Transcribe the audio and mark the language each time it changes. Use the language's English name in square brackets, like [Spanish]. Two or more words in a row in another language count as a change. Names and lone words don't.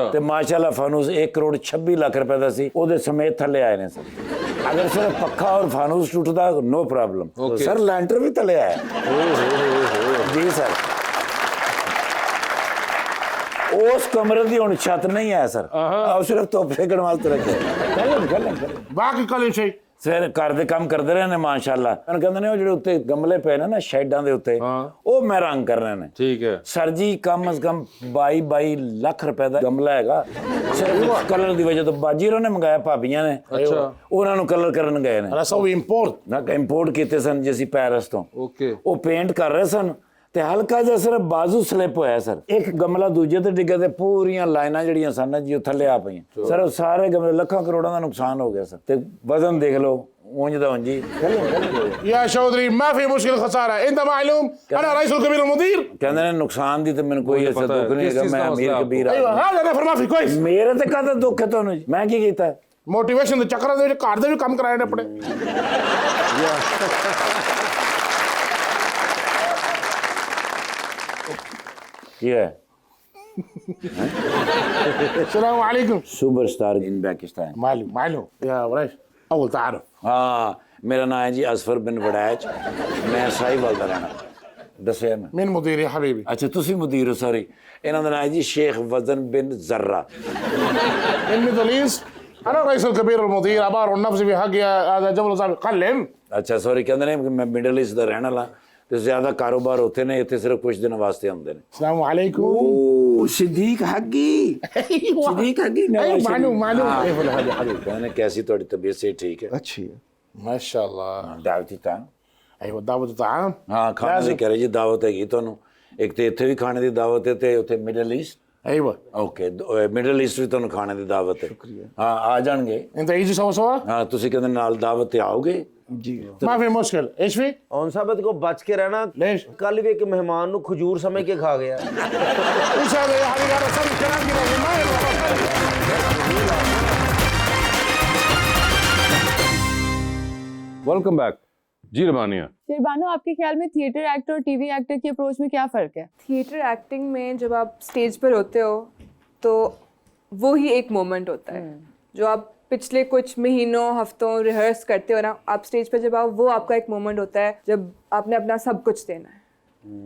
[Punjabi] ਤੇ ਮਾਸ਼ਾਅੱਲਾ ਫਾਨੂਸ 1 ਕਰੋੜ 26 ਲੱਖ ਰੁਪਏ ਦਾ ਸੀ ਉਹਦੇ ਸਮੇਤ ਥੱਲੇ ਆਏ ਨੇ ਸਰ ਅਗਰ ਸਿਰਫ ਪੱਖਾ ਔਰ ਫਾਨੂਸ ਟੁੱਟਦਾ [English] no problem [Punjabi] Okay. ਸਰ ਲੈਂਟਰ ਵੀ ਥੱਲੇ ਆਇਆ ਜੀ ਸਰ ਉਸ ਕਮਰੇ ਦੀ ਹੁਣ ਛੱਤ ਨਹੀਂ ਹੈ ਸਰ ਆਹ ਸਿਰਫ ਧੁੱਪ ਸੇਕਣ ਵਾਸਤੇ ਰੱਖਿਆ ਕੱਲ੍ਹ [Arabic] باقي كل شيء [Punjabi] ਸਵੇਰ ਘਰ ਦੇ ਕੰਮ ਕਰਦੇ ਰਹੇ ਨੇ ਮਾਸ਼ਾਅੱਲਾ ਉਹਨਾਂ ਕਹਿੰਦੇ ਨੇ ਉਹ ਜਿਹੜੇ ਉੱਤੇ ਗਮਲੇ ਪਏ ਨੇ ਨਾ ਸ਼ੈਡਾਂ ਦੇ ਉੱਤੇ ਉਹ ਮੈਂ ਰੰਗ ਕਰਨੇ ਨੇ ਠੀਕ ਹੈ ਸਰ ਜੀ ਕਮ ਅਜ਼ ਕਮ 22 ਲੱਖ ਰੁਪਏ ਦਾ ਗਮਲਾ ਹੈਗਾ ਸਿਰਫ ਕਲਰ ਦੀ ਵਜ੍ਹਾ ਤੋਂ ਬਾਜੀ ਉਹਨਾਂ ਨੇ ਮੰਗਾਇਆ ਭਾਬੀਆਂ ਨੇ ਅੱਛਾ। ਉਹਨਾਂ ਨੂੰ ਕਲਰ ਕਰਨ ਗਏ ਨੇ [Arabic] أنا أسوي إمبورت [Punjabi] ਨਾ ਇੰਪੋਰਟ ਕੀਤੇ ਸਨ ਜੀ ਅਸੀਂ ਪੈਰਿਸ ਤੋਂ ओके ਉਹ ਪੇਂਟ ਕਰ ਰਹੇ ਸਨ ਤੇ ਹਲਕਾ ਜਿਹਾ ਸਿਰਫ ਬਾਜ਼ੂ ਸਲਿਪ ਹੋਇਆ ਸਰ ਇੱਕ ਗਮਲਾ ਦੂਜੇ ਤੇ ਡਿੱਗਾ ਤੇ ਪੂਰੀਆਂ ਲਾਈਨਾਂ ਜਿਹੜੀਆਂ ਸਨ ਨਾ ਜੀ ਉਹ ਥੱਲੇ ਆ ਪਈਆਂ ਸਰ ਉਹ ਸਾਰੇ ਗਮਲੇ ਲੱਖਾਂ ਕਰੋੜਾਂ ਦਾ ਨੁਕਸਾਨ ਹੋ ਗਿਆ ਸਰ ਤੇ ਵਜ਼ਨ ਦੇਖ ਲਓ ਉਂਝ ਦਾ ਉਂਝ ਹੀ [Arabic] يا شودري ما في مشكلة خسارة أنت معلوم أنا رئيس الكبير المدير [Punjabi] ਕਹਿੰਦੇ ਨੇ ਨੁਕਸਾਨ ਦੀ ਤੇ ਮੈਨੂੰ ਕੋਈ ਐਸਾ ਪਤਾ ਹੈ, ਦੁੱਖ ਨਹੀਂ ਕਿਸ ਹੈਗਾ ਚੀਜ਼ ਦਾ ਮੈਂ ਅਮੀਰ ਮਸਲਾ ਕਬੀਰ [Arabic] أيوة [Punjabi] ਆਦਮੀ [Arabic] هذا نفر ما في كويس [Punjabi] ਮੇਰੇ ਤੇ ਕਾਹਦਾ ਦੁੱਖ ਹੈ ਤੁਹਾਨੂੰ ਜੀ ਮੈਂ ਕੀ ਕੀਤਾ मोटिवेशन ਦੇ ਚੱਕਰਾਂ ਦੇ ਵਿੱਚ ਘਰ ਦੇ ਵੀ ਕੰਮ ਕਰਾਏ ਨੇ ਆਪਣੇ ਕੀ ਹੈ [Arabic] السلام عليكم [English] superstar in Pakistan [Arabic] معلوم يا وريش أول تعرف [Urdu] ہاں میرا نام ہے جی اسفر بن وڑیچ میں ساہیوال [Punjabi] ਦਾ ਰਹਿਣਾ ਦੱਸਿਆ ਮੈਂ [Arabic] مين مدير يا حبيبي [Punjabi] ਅੱਛਾ ਤੁਸੀਂ ਮੁਦੀਰ ਹੋ ਸੌਰੀ ਇਹਨਾਂ ਦਾ ਨਾਮ ਹੈ ਜੀ ਸ਼ੇਖ ਵਜ਼ਨ ਬਿਨ ਜ਼ਰਰਾ [English] Middle East [Arabic] أنا رئيس الكبير المدير عبارة عن نفسي في حقي هذا جبل صاحب قلم [Punjabi] ਅੱਛਾ ਸੌਰੀ ਕਹਿੰਦੇ ਨੇ ਕਿ ਮੈਂ ਮਿਡਲ ਈਸਟ ਦਾ ਰਹਿਣ ਵਾਲਾ ਤੇ ਜ਼ਿਆਦਾ ਕਾਰੋਬਾਰ ਉੱਥੇ ਨੇ ਇੱਥੇ ਸਿਰਫ ਕੁਝ ਦਿਨ ਵਾਸਤੇ ਆਉਂਦੇ ਨੇ [Arabic] السلام عليكم [Punjabi] ਉਹ ਸਿੱਦੀਕ ਹੱਗੀ ਸਿੱਦੀਕ ਹੱਗੀ [Arabic] أيوة معلوم كيف الحال يا حبيبي [Punjabi] ਕਹਿੰਦੇ ਨੇ ਕੈਸੀ ਤੁਹਾਡੀ ਤਬੀਅਤ ਸੇ ਠੀਕ ਹੈ [Urdu] اچھی ہے [Arabic] ما شاء الله [Punjabi] ਦਾਵਤੀ ਤਾਂ [Arabic] أيوة دعوة الطعام [Punjabi] ਹਾਂ ਖਾਣੇ ਦੀ ਕਹ ਰਹੇ ਜੀ ਦਾਵਤ ਹੈਗੀ ਤੁਹਾਨੂੰ ਇੱਕ ਤੇ ਇੱਥੇ ਵੀ ਖਾਣੇ ਦੀ ਦਾਵਤ ਹੈ ਤੇ ਉੱਥੇ ਮਿਡਲ ਈਸਟ [Arabic] أيوة [Punjabi] ਓਕੇ ਮਿਡਲ ਈਸਟ ਵੀ ਤੁਹਾਨੂੰ ਖਾਣੇ ਦੀ ਦਾਵਤ ਹੈ ਹਾਂ ਆ ਜਾਣਗੇ [Arabic] أنت يجي سوا سوا [Punjabi] ਹਾਂ ਤੁਸੀਂ ਕਹਿੰਦੇ ਨਾਲ ਦਾਵਤ ਤੇ ਆਓਗੇ जी [Arabic] ما في مشكلة إيش في [Punjabi] ਔਨ ਸਾਬਤ ਕੋ ਬਚ ਕੇ ਰਹਿਣਾ [Arabic] ليش [Punjabi] ਕੱਲ ਵੀ ਇੱਕ ਮਹਿਮਾਨ ਨੂੰ ਖਜੂਰ ਸਮਝ ਕੇ ਖਾ ਗਿਆ [Arabic] إيش هذا يا حبيبي أنا صار الكلام كده ما يبغى [English] welcome back जी रबानिया [Urdu] شیربانو، آپ کے خیال میں [English] theatre actor [Urdu] اور [English] TV actor [Urdu] کی اپروچ میں کیا فرق ہے? [English] theatre acting [Urdu] میں جب آپ سٹیج پر ہوتے ہو تو وہ ہی ایک مومنٹ ہوتا ہے جو آپ پچھلے کچھ مہینوں ہفتوں ریہرس کرتے ہو نا، آپ سٹیج پر جب آؤ وہ آپ کا ایک مومنٹ ہوتا ہے جب آپ نے اپنا سب کچھ دینا ہے.